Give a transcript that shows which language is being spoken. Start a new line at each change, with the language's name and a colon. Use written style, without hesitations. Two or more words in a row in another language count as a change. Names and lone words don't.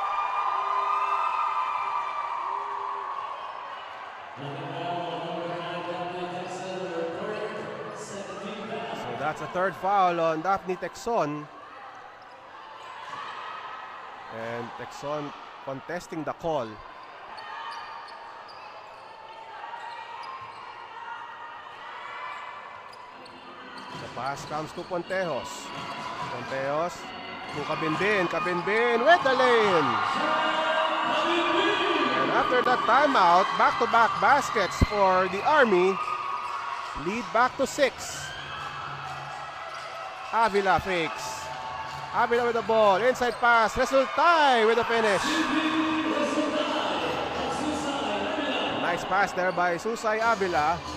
English: So that's a 3rd foul on Daphne Texon. And Texon contesting the call. Pass comes to Pontejos. Pontejos to Kabinbin. Kabinbin with the lane. And after that timeout, back-to-back baskets for the Army. Lead back to 6. Avila fakes. Avila with the ball. Inside pass. Resultay with the finish. Nice pass there by Susay Avila.